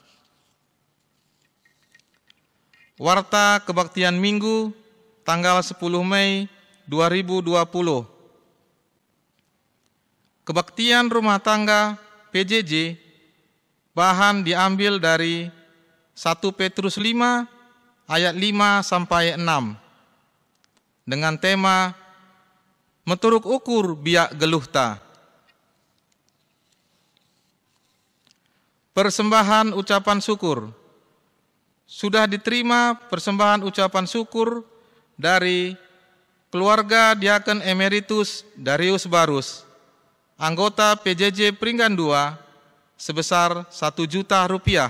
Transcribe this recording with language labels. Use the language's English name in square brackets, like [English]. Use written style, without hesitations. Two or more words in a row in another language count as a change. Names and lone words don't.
[Indonesian] Warta Kebaktian Minggu, tanggal 10 Mei 2020. Kebaktian rumah tangga PJJ, bahan diambil dari 1 Petrus 5 ayat 5 sampai 6 dengan tema [Batak Karo] Meturuk ukur biak geluhta. [Indonesian] Persembahan ucapan syukur. Sudah diterima persembahan ucapan syukur dari keluarga Diaken Emeritus Darius Barus, anggota PJJ Pringgan 2, sebesar 1 juta rupiah.